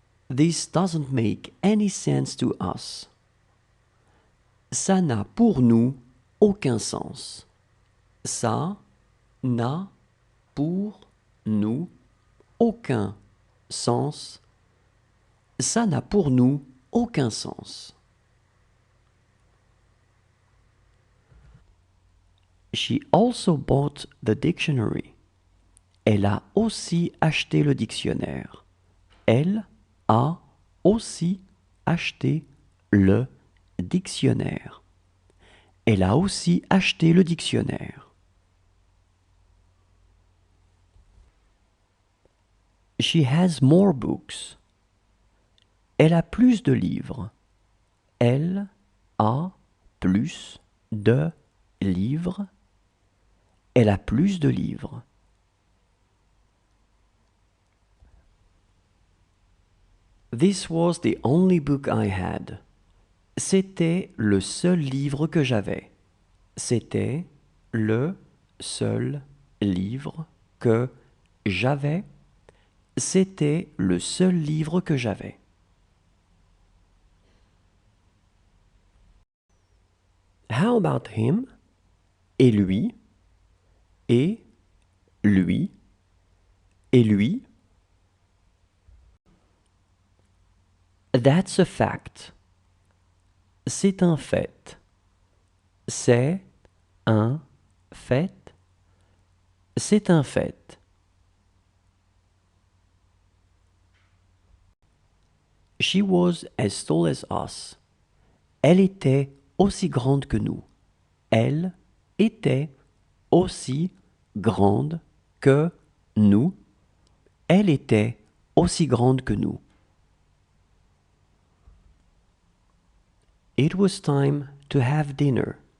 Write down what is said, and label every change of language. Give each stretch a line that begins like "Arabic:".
English: This doesn't make any sense to us.
French: Ça n'a pour nous aucun sens. Ça n'a pour nous aucun sens. Ça n'a pour nous aucun sens.
English: She also bought the dictionary.
French: Elle a aussi acheté le dictionnaire. Elle a aussi acheté le dictionnaire. Elle a aussi acheté le dictionnaire.
English: She has more books.
French: Elle a plus de livres. Elle a plus de livres. Elle a plus de livres.
English: This was the only book I had.
French: C'était le seul livre que j'avais. C'était le seul livre que j'avais. C'était le seul livre que j'avais.
English: How about him?
French: Et lui? Et lui? Et lui?
English: That's a fact.
French: C'est un fait. C'est un fait. C'est un fait.
English: She was as tall as us.
French: Elle était aussi grande que nous. Elle était aussi grande que nous. Elle était aussi grande que nous.
English: It was time to have dinner.